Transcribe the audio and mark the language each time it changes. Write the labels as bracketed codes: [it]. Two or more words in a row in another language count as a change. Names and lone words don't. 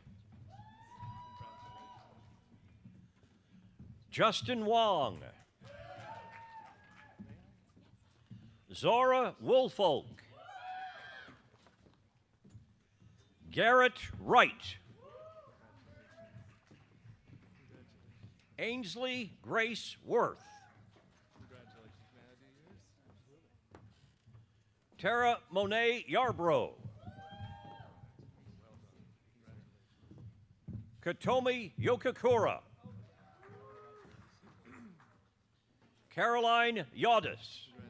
[en] Justin Wong. Zora Woolfolk. Garrett Wright. Ainsley Grace Worth. Tara Monet Yarbrough. Katomi Yokakura. Caroline Yadis.